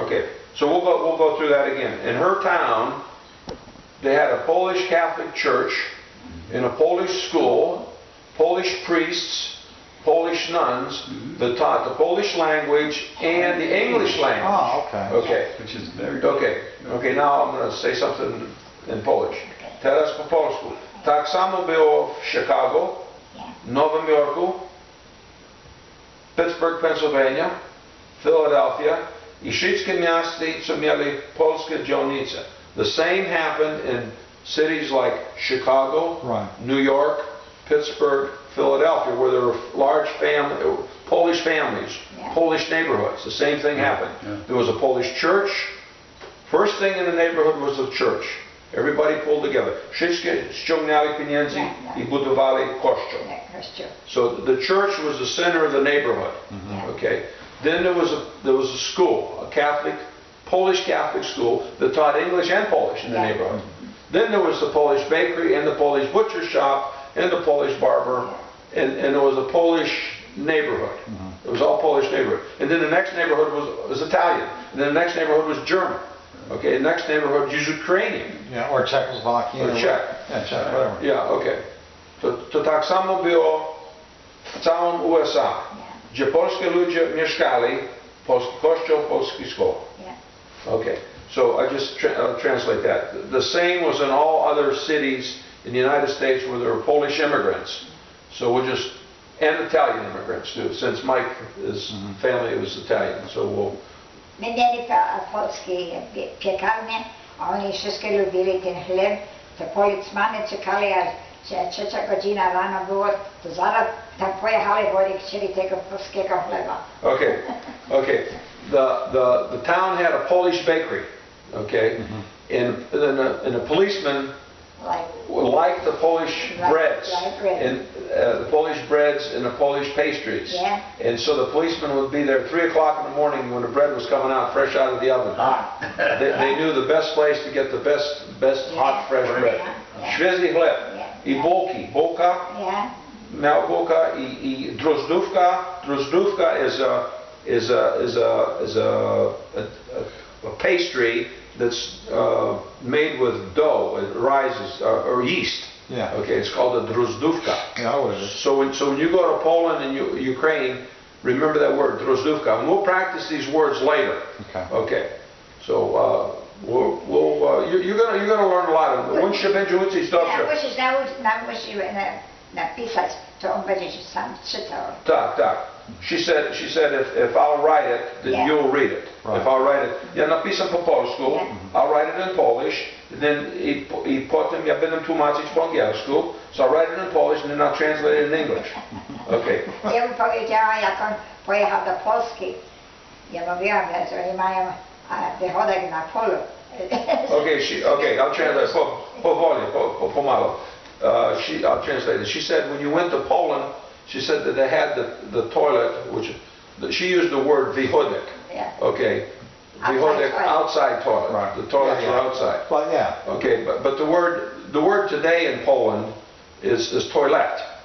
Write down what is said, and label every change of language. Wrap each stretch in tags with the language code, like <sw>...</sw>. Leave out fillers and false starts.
<en>Okay, so we'll go through that again. In her town, they had a Polish Catholic church, in a Polish school, Polish priests, Polish nuns that taught the Polish language and the English language. Oh, okay. Okay. Which is very good. Okay, now I'm going to say something in Polish.</en> <pl>Teraz po polsku. Tak samo było w Chicago, Nowym Jorku, Pittsburgh, Pennsylvania, Philadelphia i wszystkie miasta, co mieli polskie dzielnice.</pl> <en>The same happened in cities like Chicago, New York, Pittsburgh, Philadelphia, where there were large Polish families, Polish neighborhoods. The same thing happened. There was a Polish church. First thing in the neighborhood was a church. Everybody pulled together.</en> <pl>Wszystkie ściągnęli pieniędzy i budowali kościół.</pl> <en>So the church was the center of the neighborhood. Okay. Then there was a school, a Polish Catholic school that taught English and Polish in the neighborhood. Then there was the Polish bakery and the Polish butcher shop and the Polish barber, and there was a Polish neighborhood. It was all Polish neighborhood. And then the next neighborhood was Italian. And then the next neighborhood was German. Okay, the next neighborhood was Ukrainian. Yeah, or Czechoslovakian. Or Czech. Yeah, Czech, whatever. Yeah, okay.</en> <pl>To tak samo było w całym USA, gdzie polskie ludzie mieszkali, polski kościół, polski szkoła.</pl> <en>Okay, so I just translate that. The same was in all other cities in the United States where there were Polish immigrants. So and Italian immigrants too, since his family was Italian. So we'll.</en> <pl>My mieli polskie piekarnie, a oni wszystkie lubili ten chleb. Te policmany czekali, aż 3:00 rano było, to zaraz tam pojechali, bo oni chcieli tego polskiego chleba.</pl> <en>Okay. The town had a Polish bakery, okay, and a policeman liked the Polish breads, and the Polish breads and the Polish pastries, and so the policeman would be there 3 o'clock in the morning when the bread was coming out fresh out of the oven. They knew the best place to get the best hot fresh bread.</en> <pl>Świeży chleb i bulka, miał bulka i drożdżówka.</pl> <en>Drożdżówka is a pastry that's made with dough. It rises or yeast. Yeah. Okay, it's called a drożdżówka. Yeah, what is it? So when you go to Poland and Ukraine, remember that word drożdżówka, and we'll practice these words later. Okay. So you're gonna learn a lot of them.</en> <pl>On się będzie uczyć dobrze. Musisz nauczyć napisać, to on będzie się sam czytał. Tak.</pl> <en>She said if I'll write it, then you'll read it. Right. If I'll write it,</en> <pl>ja napiszę po polsku,</pl> <en>I'll write it in Polish, then</en> <pl>i potem ja będę tłumaczyć po angielsku,</pl> <en>so I'll write it in Polish and then I'll translate it in English. Okay.</en> <pl>Ja mu powiedziałam, jak on pojechał do Polski, ja mówiłam, że oni mają wychodek na polu.</pl> <en>Okay, I'll translate</en> <pl>powoli, pomalo.</pl> <en>I'll translate it. She said when you went to Poland, she said that they had the toilet, which she used the word wychodek. Okay, wychodek, outside toilet. Right. The toilets are outside. But Okay, but the word today in Poland is toilet.</en>